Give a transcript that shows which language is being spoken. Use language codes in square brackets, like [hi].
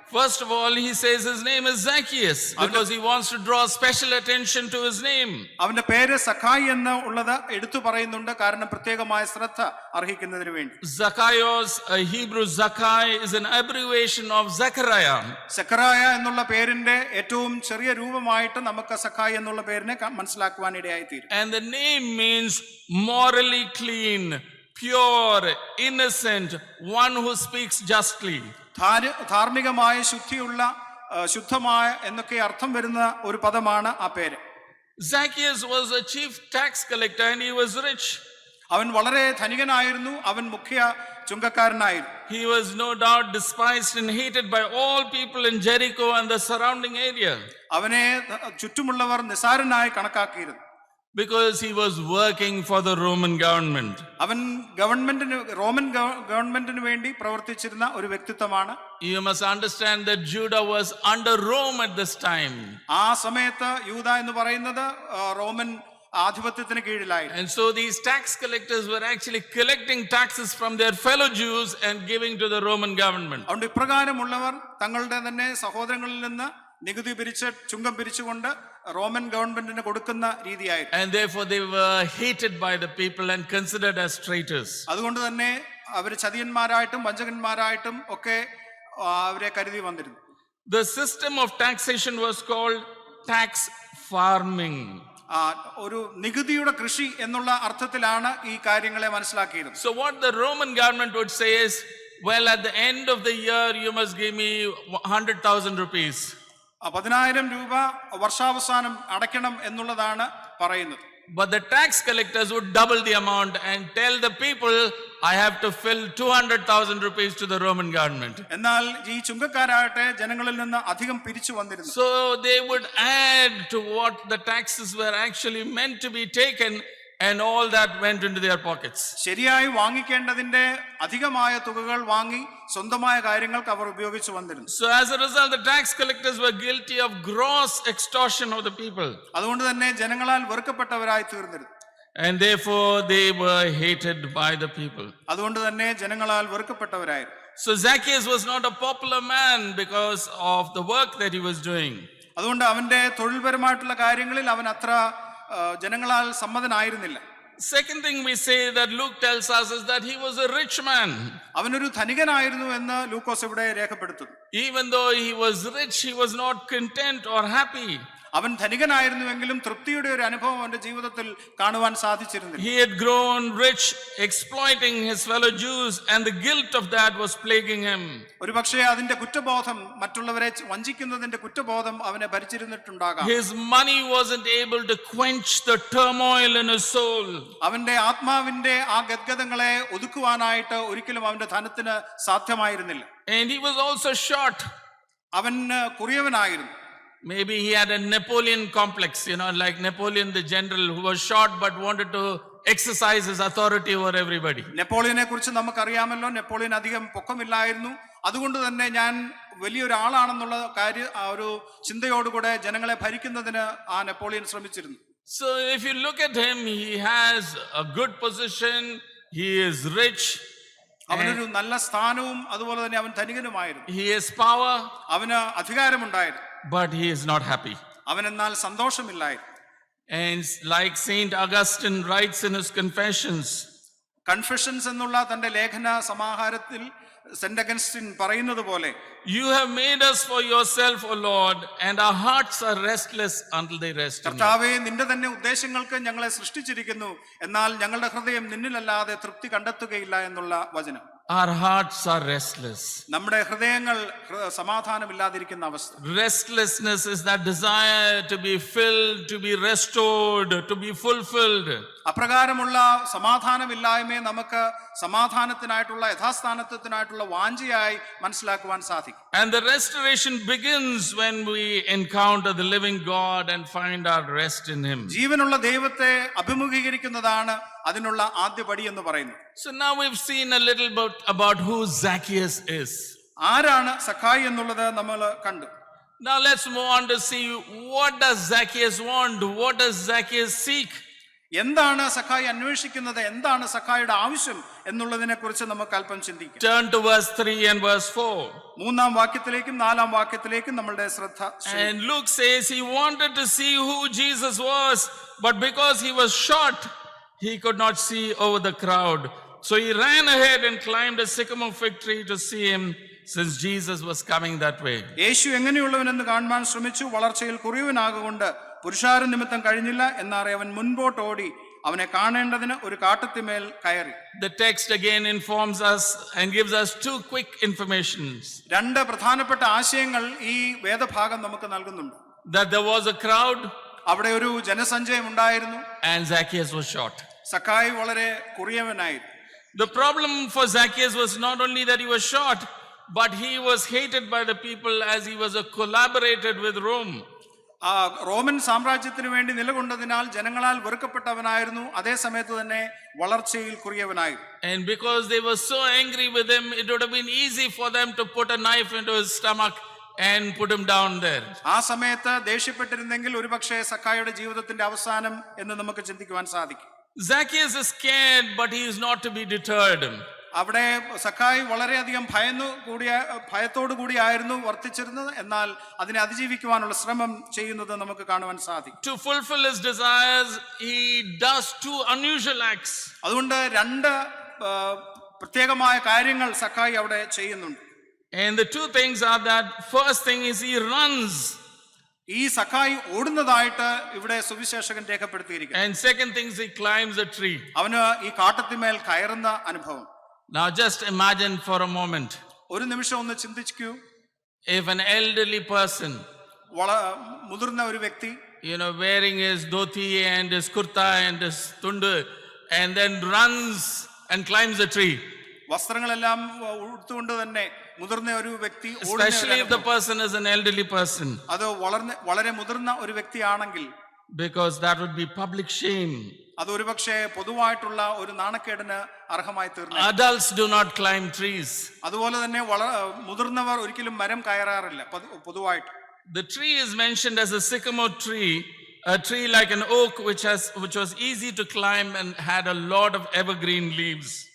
[en] First of all, he says his name is Zacchaeus because he wants to draw special attention to his name. [ml] അവന്റെ പേര് സഖായി എന്ന് ഉള്ളത് എടുത്തു പറയുന്നുണ്ട്, കാരണം പ്രത്യേകമായ ശ്രദ്ധ അർഹിക്കുന്നതിന് വേണ്ടി. [en] Zacchaeus, a Hebrew Zakkai, is an abbreviation of Zechariah. [ml] സെക്കറായ എന്നുള്ള പേരിന്റെ ഏറ്റവും ചെറിയ രൂപമായിട്ട് നമുക്ക് സഖായി എന്നുള്ള പേരിനെ മനസ്സിലാക്കുവാൻ ഇടയായിത്തീരും. [en] And the name means morally clean, pure, innocent, one who speaks justly. [ml] ധാർമ്മികമായ ശുദ്ധമായ എന്നൊക്കെ അർത്ഥം വരുന്ന ഒരു പദമാണ് ആ പേര്. [en] Zacchaeus was a chief tax collector and he was rich. [ml] അവൻ വളരെ ധനികനായിരുന്നു, അവൻ മുഖ്യ ചുങ്കക്കാരനായിരുന്നു. [en] He was no doubt despised and hated by all people in Jericho and the surrounding area. [ml] അവനെ ചുറ്റുമുള്ളവർ നിസാരനായി കണക്കാക്കിയിരുന്നു. [en] Because he was working for the Roman government. [ml] അവൻ Roman ഗവൺമെന്റിന് വേണ്ടി പ്രവർത്തിച്ചിരുന്ന ഒരു വ്യക്തിത്വമാണ്. [en] You must understand that Judah was under Rome at this time. [ml] ആ സമയത്ത് യൂദ എന്ന് പറയുന്നത് റോമൻ ആധിപത്യത്തിന് കീഴിലായിരുന്നു. [en] And so these tax collectors were actually collecting taxes from their fellow Jews and giving to the Roman government. [ml] അതുകൊണ്ട് ഇപ്രകാരമുള്ളവർ തങ്ങളുടെ തന്നെ സഹോദരങ്ങളിൽ നിന്ന് നികുതി ചുങ്കം പിരിച്ചുകൊണ്ട് റോമൻ ഗവൺമെന്റിന് കൊടുക്കുന്ന രീതിയായിരുന്നു. [en] And therefore they were hated by the people and considered as traitors. [ml] അതുകൊണ്ട് തന്നെ അവർ ചതിയന്മാരായിട്ടും വഞ്ചകന്മാരായിട്ടും ഒക്കെ അവരെ കരുതി വന്നിരുന്നു. [en] The system of taxation was called tax farming. [ml] ഒരു നികുതിയുടെ കൃഷി എന്നുള്ള അർത്ഥത്തിലാണ് ഈ കാര്യങ്ങളെ മനസ്സിലാക്കിയത്. [en] So what the Roman government would say is, well, at the end of the year you must give me 100,000 rupees. [ml] 10,000 രൂപ വർഷാവസാനം അടയ്ക്കണം എന്നുള്ളതാണ് പറയുന്നത്. [en] But the tax collectors would double the amount and tell the people, I have to fill 200,000 rupees to the Roman government. [ml] എന്നാൽ ഈ ചുങ്കക്കാരാകട്ടെ ജനങ്ങളിൽ നിന്ന് അധികം പിരിച്ചു വന്നിരുന്നു. [en] So they would add to what the taxes were actually meant to be taken, and all that went into their pockets. [ml] ശരിയായി വാങ്ങിക്കേണ്ടതിന്റെ അധികമായ തുകകൾ വാങ്ങി സ്വന്തമായ കാര്യങ്ങൾക്ക് അവർ ഉപയോഗിച്ചു വന്നിരുന്നു. [en] So as a result, the tax collectors were guilty of gross extortion of the people. [ml] അതുകൊണ്ട് തന്നെ ജനങ്ങളാൽ വെറുക്കപ്പെട്ടവരായി തീർന്നിരുന്നു. [en] And therefore they were hated by the people. [ml] അതുകൊണ്ട് തന്നെ ജനങ്ങളാൽ വെറുക്കപ്പെട്ടവരായിരുന്നു. [en] So Zacchaeus was not a popular man because of the work that he was doing. [ml] അതുകൊണ്ട് അവന്റെ തൊഴിൽപരമായിട്ടുള്ള കാര്യങ്ങളിൽ അവൻ അത്ര ജനങ്ങളാൽ സമ്മതനായിരുന്നില്ല. [en] Second thing we say that Luke tells us is that he was a rich man. [ml] അവനൊരു ധനികനായിരുന്നു എന്ന് ലൂക്കോസ് ഇവിടെ രേഖപ്പെടുത്തുന്നു. [en] Even though he was rich, he was not content or happy. [ml] അവൻ ധനികനായിരുന്നുവെങ്കിലും തൃപ്തിയുടെ ഒരു അനുഭവം അവന്റെ ജീവിതത്തിൽ കാണുവാൻ സാധിച്ചിരുന്നില്ല. [en] He had grown rich exploiting his fellow Jews, and the guilt of that was plaguing him. [ml] ഒരുപക്ഷേ അതിന്റെ കുറ്റബോധം, മറ്റുള്ളവരെ വഞ്ചിക്കുന്നതിന്റെ കുറ്റബോധം അവനെ ഭരിച്ചിരുന്നിട്ടുണ്ടാകാം. [en] His money wasn't able to quench the turmoil in his soul. [ml] അവന്റെ ആത്മാവിന്റെ ആ ഗദ്ഗതങ്ങളെ ഒതുക്കുവാനായിട്ട് ഒരിക്കലും അവന്റെ ധനത്തിന് സാധ്യമായിരുന്നില്ല. [en] And he was also short. [ml] അവൻ കുറിയവനായിരുന്നു. [en] Maybe he had a Napoleon complex, like Napoleon the general who was short but wanted to exercise his authority over everybody. [ml] നെപ്പോളിയനെ കുറിച്ച് നമുക്കറിയാമല്ലോ. Napoleon അധികം പൊക്കമില്ലായിരുന്നു. അതുകൊണ്ട് തന്നെ ഞാൻ വലിയൊരാളാണെന്നുള്ള ഒരു ചിന്തയോടുകൂടെ ജനങ്ങളെ ഭരിക്കുന്നതിന് ആ നെപ്പോളിയൻ ശ്രമിച്ചിരുന്നു. [en] So if you look at him, he has a good position, he is rich, [ml] അവനൊരു നല്ല സ്ഥാനവും അതുപോലെ തന്നെ അവൻ ധനികനുമായിരുന്നു. [en] he has power, [ml] അവന് അധികാരമുണ്ടായിരുന്നു. [en] but he is not happy. [ml] അവൻ എന്നാൽ സന്തോഷമില്ലായിരുന്നു. [en] And like Saint Augustine writes in his Confessions, [ml] confessions എന്നുള്ള തന്റെ ലേഖന സമാഹാരത്തിൽ സെന്റ് അഗസ്റ്റിൻ പറയുന്നത് പോലെ, [en] you have made us for yourself, O Lord, and our hearts are restless until they rest in you. [ml] കർത്താവേ, നിന്റെ തന്നെ ഉദ്ദേശങ്ങൾക്ക് ഞങ്ങളെ സൃഷ്ടിച്ചിരിക്കുന്നു, എന്നാൽ ഞങ്ങളുടെ ഹൃദയം നിന്നിലല്ലാതെ തൃപ്തി കണ്ടെത്തുകയില്ല എന്നുള്ള വചനം. [en] Our hearts are restless. [ml] നമ്മുടെ ഹൃദയങ്ങൾ സമാധാനമില്ലാതിരിക്കുന്ന അവസ്ഥ. [en] Restlessness is that desire to be filled, to be restored, to be fulfilled. [ml] അപ്രകാരമുള്ള സമാധാനമില്ലായ്മയെ നമുക്ക് സമാധാനത്തിനായിട്ടുള്ള യഥാസ്ഥാനത്വത്തിനായിട്ടുള്ള വാഞ്ചയായി മനസ്സിലാക്കുവാൻ സാധിക്കും. [en] And the restoration begins when we encounter the living God and find our rest in him. [ml] ജീവനുള്ള ദൈവത്തെ അഭിമുഖീകരിക്കുന്നതാണ് അതിനുള്ള ആദ്യപടി എന്ന് പറയുന്നത്. [en] So now we've seen a little bit about who Zacchaeus is. [ml] ആരാണ് സഖായി എന്നുള്ളത് നമ്മൾ കണ്ടു. [en] Now let's move on to see what does Zacchaeus want? What does Zacchaeus seek? [ml] എന്താണ് സഖായി അന്വേഷിക്കുന്നത്, എന്താണ് സഖായിയുടെ ആവശ്യം എന്നുള്ളതിനെ കുറിച്ച് നമുക്ക് അല്പം ചിന്തിക്കാം. [en] Turn to verse 3 and verse 4. [ml] 3-ാം വാക്യത്തിലേക്കും 4-ാം വാക്യത്തിലേക്കും നമ്മളുടെ ശ്രദ്ധ. [en] And Luke says he wanted to see who Jesus was, but because he was short, he could not see over the crowd. So he ran ahead and climbed a sycamore fig tree to see him, since Jesus was coming that way. [ml] യേശു എങ്ങനെയുള്ളവനെന്ന് കാണുവാൻ ശ്രമിച്ചു. വളർച്ചയിൽ കുറിയവനാകൊണ്ട് പുരുഷാര നിമിത്തം കഴിഞ്ഞില്ല. എന്നാറെ അവൻ മുൻപോട്ട് ഓടി അവനെ കാണേണ്ടതിന് ഒരു കാട്ടത്തിമേൽ കയറി. [en] The text again informs us and gives us two quick informations. [ml] 2 പ്രധാനപ്പെട്ട ആശയങ്ങൾ ഈ വേദഭാഗം നമുക്ക് നൽകുന്നുണ്ട്. [en] That there was a crowd, [ml] അവിടെ ഒരു ജനസഞ്ചയം ഉണ്ടായിരുന്നു. [en] and Zacchaeus was short. [ml] സഖായി വളരെ കുറിയവനായിരുന്നു. [en] The problem for Zacchaeus was not only that he was short, but he was hated by the people as he was a collaborator with Rome. [ml] Roman സാമ്രാജ്യത്തിന് വേണ്ടി നിലകൊണ്ടതിനാൽ ജനങ്ങളാൽ വെറുക്കപ്പെട്ടവനായിരുന്നു. അതേ സമയത്ത് തന്നെ വളർച്ചയിൽ കുറിയവനായിരുന്നു. [en] And because they were so angry with him, it would have been easy for them to put a knife into his stomach and put him down there. [ml] ആ സമയത്ത് ദേഷ്യപ്പെട്ടിരുന്നെങ്കിൽ ഒരുപക്ഷെ സഖായിയുടെ ജീവിതത്തിന്റെ അവസാനം എന്ന് നമുക്ക് ചിന്തിക്കുവാൻ സാധിക്കും. [en] Zacchaeus is scared, but he is not to be deterred. [ml] അവിടെ സഖായി വളരെയധികം ഭയത്തോടു കൂടിയായിരുന്നു വർത്തിച്ചിരുന്നത്. എന്നാൽ അതിനെ അതിജീവിക്കുവാനുള്ള ശ്രമം ചെയ്യുന്നത് നമുക്ക് കാണുവാൻ സാധിക്കും. [en] To fulfill his desires, he does 2 unusual acts. [ml] അതുകൊണ്ട് 2 പ്രത്യേകമായ കാര്യങ്ങൾ സഖായി അവിടെ ചെയ്യുന്നുണ്ട്. [en] And the 2 things are that first thing is he runs. [ml] ഈ സഖായി ഓടുന്നതായിട്ട് ഇവിടെ സുവിശേഷകൻ രേഖപ്പെടുത്തിയിരിക്കുന്നു. [en] And second thing is he climbs a tree. [ml] അവന് ഈ കാട്ടത്തിന്മേൽ കയറുന്ന അനുഭവം. [en] Now just imagine for a moment, [ml] ഒരു നിമിഷം ഒന്ന് ചിന്തിക്കൂ. [en] if an elderly person, [ml] മുതിർന്ന ഒരു വ്യക്തി [en] wearing his dhoti and his kurta and his tundu, and then runs and climbs a tree. [ml] വസ്ത്രങ്ങളെല്ലാം ഉടുത്തുകൊണ്ട് തന്നെ മുതിർന്ന ഒരു വ്യക്തി [en] Especially if the person is an elderly person, [ml] അത് വളരെ മുതിർന്ന ഒരു വ്യക്തിയാണെങ്കിൽ, [en] because that would be public shame. [ml] അത് ഒരുപക്ഷെ പൊതുവായിട്ടുള്ള ഒരു നാണക്കേടിന് അർഹമായി തീർന്നു. [en] Adults do not climb trees. [ml] അതുപോലെ തന്നെ മുതിർന്നവർ ഒരിക്കലും മരം കയറാറില്ല പൊതുവായിട്ട്. [en] The tree is mentioned as a sycamore tree, a tree like an oak which was easy to climb and had a lot of evergreen leaves.